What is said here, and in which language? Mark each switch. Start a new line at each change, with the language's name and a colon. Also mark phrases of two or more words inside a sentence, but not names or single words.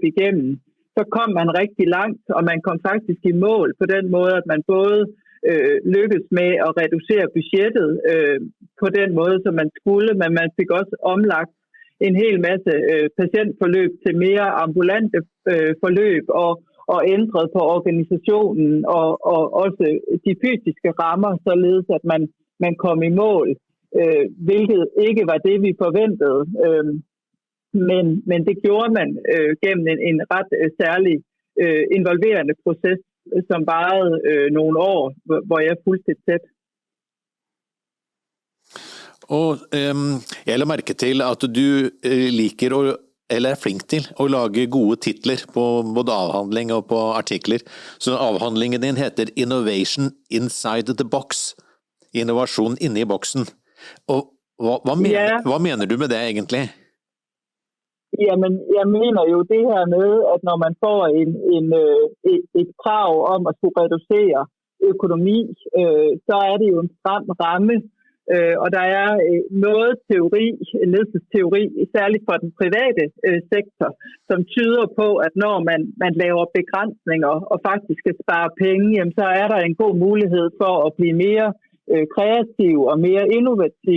Danish: igennem, så kom man rigtig langt, og man kom faktisk i mål på den måde, at man både lykkedes med at reducere budgettet på den måde, som man skulle, men man fik også omlagt en hel masse patientforløb til mere ambulante forløb og ændret på organisationen og også de fysiske rammer, således at man kom i mål, hvilket ikke var det, vi forventede. Men det gjorde man gennem en ret særlig involverende proces, som varede nogle år, hvor jeg fulgte tæt.
Norwegian: Og jeg la merke til at du liker eller flink til å lage gode titler på både avhandling og på artikler. Så avhandlingen din heter Innovation Inside the Box. Innovasjon inne i boksen. Og hva mener du med det egentlig?
Danish: Jamen, jeg mener jo det her med, at når man får et krav om at skulle reducere økonomi, så det jo en stram ramme. Og der noget teori, ledelsesteori, særligt for den private sektor, som tyder på, at når man laver begrænsninger og faktisk skal spare penge, jamen, så der en god mulighed for at blive mere kreativ og mere innovativ.